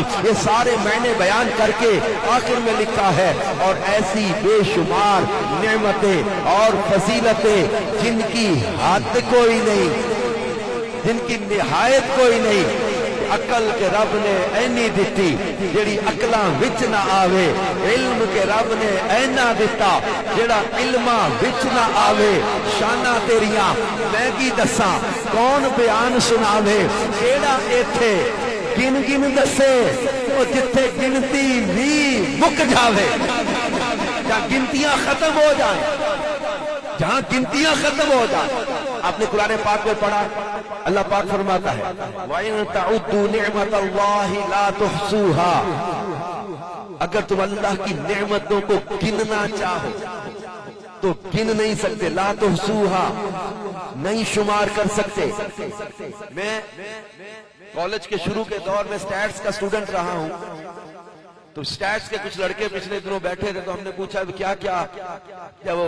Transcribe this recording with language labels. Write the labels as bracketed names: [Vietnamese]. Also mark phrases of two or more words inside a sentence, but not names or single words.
[Urdu] یہ سارے معنی بیان کر کے آخر میں لکھا ہے اور ایسی بے شمار نعمتیں اور فضیلتیں جن کی حد کوئی نہیں، جن کی نہایت کوئی نہیں، عقل کے رب نے [Punjabi] اینی دیتی جیڑی عقلاں وچ نہ آوے، علم کے رب نے اینا دیتا جیڑا علماں وچ نہ آوے، شانہ تیریاں میں کی دساں کون بیان سناوے، کیڑا ایتھے گن گن دسے او جتھے گنتی بھی مک جاوے، [Urdu] جہاں گنتیاں ختم ہو جائیں، جہاں گنتیاں ختم ہو جائیں۔ آپ نے قرآن پاک میں پڑھا، اللہ پاک فرماتا ہے [Arabic] وَإِن تَعُدُّوا نِعْمَةَ اللَّهِ لَا تُحْصُوهَا، [Urdu] اگر تم اللہ کی نعمتوں کو گننا چاہو تو گن نہیں سکتے، [Arabic] لا تحصوها [Urdu] نہیں شمار کر سکتے۔ میں کالج کے شروع کے دور میں سٹیٹس کا اسٹوڈنٹ رہا ہوں، تو سٹیٹس کے کچھ لڑکے پچھلے دنوں بیٹھے تھے، تو ہم نے پوچھا کیا کیا وہ